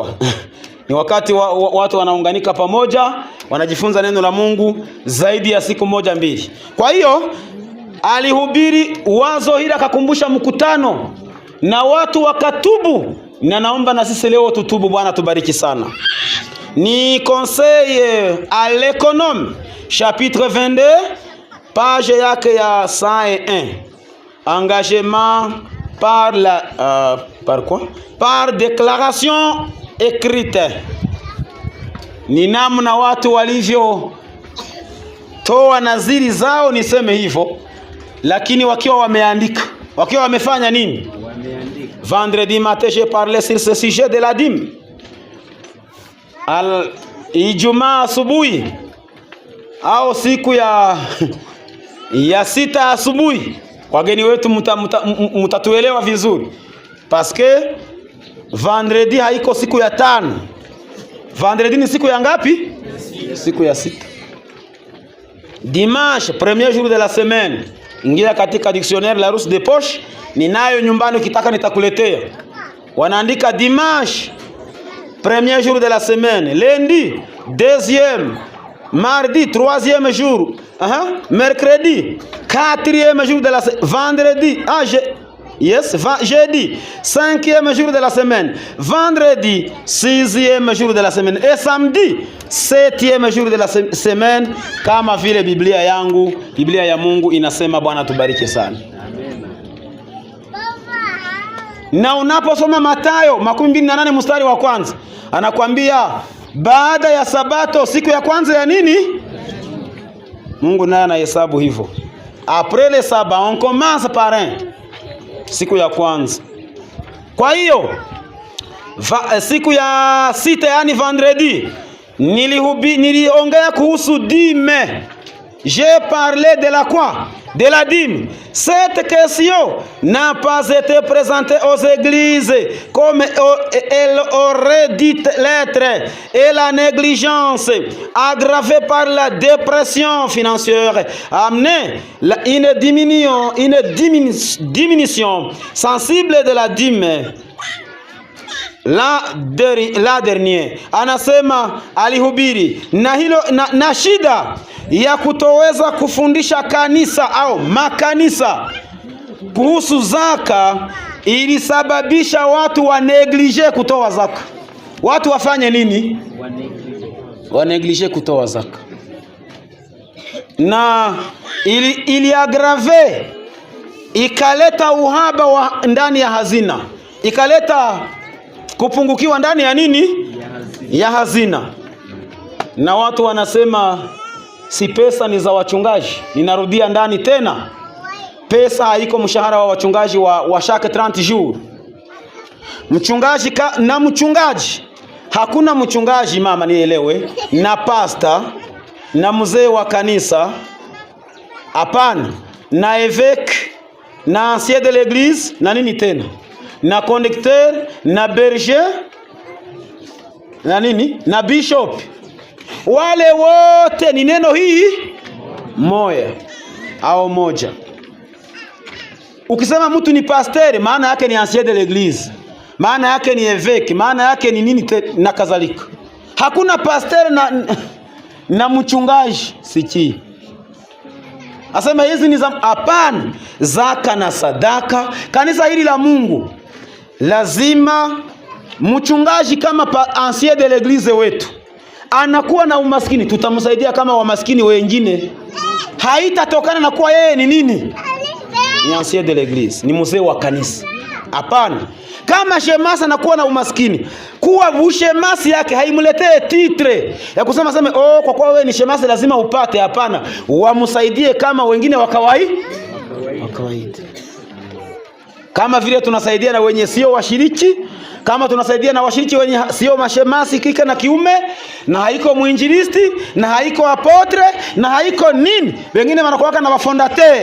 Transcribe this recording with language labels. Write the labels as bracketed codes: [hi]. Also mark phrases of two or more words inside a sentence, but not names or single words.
[sw] Ni wakati watu wanaunganika pamoja, wanajifunza neno la Mungu zaidi ya siku 1-2. Kwa hiyo alihubiri wazo hili, akakumbusha mkutano na watu wakatubu, na naomba na sisi leo tutubu. Bwana tubariki sana. Ni [fr] conseil à l'économe chapitre 22 page [sw] yake ya 101. [fr] Engagement par la par quoi? Par déclaration écrite. [sw] Ni namna watu walivyo toa naziri zao, niseme hivyo, lakini wakiwa wameandika. Wakiwa wamefanya nini? Wameandika. [fr] Vendredi matin j'ai parlé sur ce sujet de la dîme. [sw] Ijumaa asubuhi au siku ya 6 asubuhi, wageni wetu mtatuelewa vizuri, [fr] parce que vendredi [sw] haiko siku ya 5. Vendredi ni siku ya ngapi? Siku ya 6. [fr] Dimanche, premier jour de la semaine. [sw] Ingia katika dictionnaire la Rousse de Poche, ninayo nyumbani, ukitaka nitakuletea. [fr] Wanaandika dimanche, premier jour de la semaine, lundi, deuxième, mardi, troisième jour, mercredi, quatrième jour de la semaine, vendredi, jeudi, 5e jour de la semaine, vendredi, 6e jour de la semaine, et samedi, 7e jour de la semaine, [sw] kama vile Biblia yangu, Biblia ya Mungu inasema. Bwana tubariki sana. Na unaposoma Mathayo 28 mstari wa kwanza, anakuambia baada ya sabato, siku ya kwanza ya nini? Mungu naye anahesabu hivyo. [fr] Après le sabbat on commence par un, [sw] siku ya kwanza. Kwa hiyo siku ya 6 yani vendredi niliongea kuhusu dîme. [fr] J'ai parlé de la quoi? De la dîme. Cette question n'a pas été présentée aux églises comme elle aurait dû l'être, et la négligence aggravée par la dépression financière a amené une diminution sensible de la dîme. La dernier [sw] anasema alihubiri na hilo na shida ya kutoweza kufundisha kanisa au makanisa kuhusu zaka ilisababisha watu waneglige kutoa zaka. Watu wafanye nini? Waneglige kutoa zaka. Na ili aggrave, ikaleta uhaba wa ndani ya hazina, ikaleta Kupungukiwa ndani ya nini? Ya hazina. Na watu wanasema si pesa ni za wachungaji. Ninarudia ndani tena, pesa haiko mshahara wa wachungaji wa [fr] chaque 30 jours. [sw] Mchungaji na mchungaji, hakuna mchungaji mama nielewe, na pasta na mzee wa kanisa, hapana, na évêque na [fr] ancien de l'église [sw] na nini tena, na conducteur na berger na nini na bishop, wale wote ni neno hii moja au moja. Ukisema mtu ni pasteur, maana yake ni [fr] ancien de l'église, [sw] maana yake ni évêque, maana yake ni nini na kadhalika. Hakuna pasteur na mchungaji siki. Asema hizi ni za hapana, zaka na sadaka. Kanisa hili la Mungu lazima mchungaji kama [fr] ancien de l'église [sw] wetu anakuwa na umaskini, tutamsaidia kama wamaskini wengine. Haitatokana na kuwa yeye ni nini? [fr] Ni ancien de l'église, [sw] ni mzee wa kanisa. Hapana. Kama shemasi anakuwa na umaskini, kuwa ushemasi yake haimletee titre ya kusema kwa kuwa wewe ni shemasi lazima upate. Hapana, wamsaidie kama wengine wa kawaida. Kama vile tunasaidia na wenye sio washiriki, kama tunasaidia na washiriki wenye sio mashemasi kike na kiume, na haiko muinjilisti, na haiko apotre, na haiko nini, wengine wanakuwa na wafondateur.